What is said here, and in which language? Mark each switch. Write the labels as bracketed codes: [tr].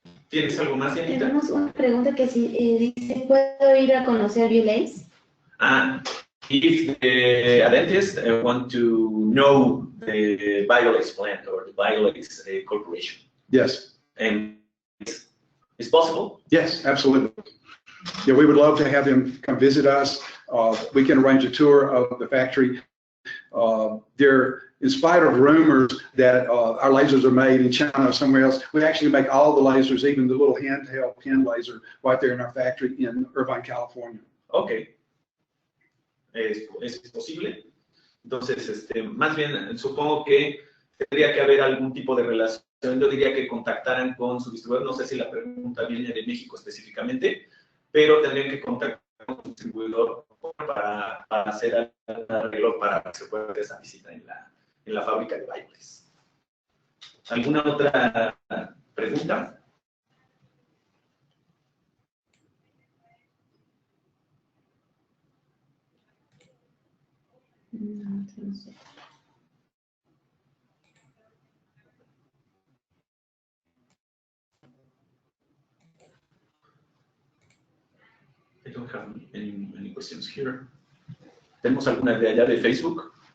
[es] ¿Tienes algo más, Dianita? Tenemos una pregunta que dice, ¿puedo ir a conocer BioLace? [en] If a dentist want to know the BioLace plant or the BioLace corporation. Yes. And it's possible? Yes, absolutely. Yeah, we would love to have them come visit us. We can arrange a tour of the factory. In spite of rumors that our lasers are made in China or somewhere else, we actually make all the lasers, even the little handheld pen laser, right there in our factory in Irvine, California. [es] Okay. ¿Es posible? Entonces, más bien, supongo que tendría que haber algún tipo de relación. Yo diría que contactaran con su distribuidor. No sé si la pregunta viene de México específicamente, pero tendrían que contactar con su distribuidor para hacer el arreglo para que se pueda hacer esa visita en la fábrica de BioLace. ¿Alguna otra pregunta? No sé. [en] I don't have any questions here. [es] ¿Tenemos alguna de allá de Facebook?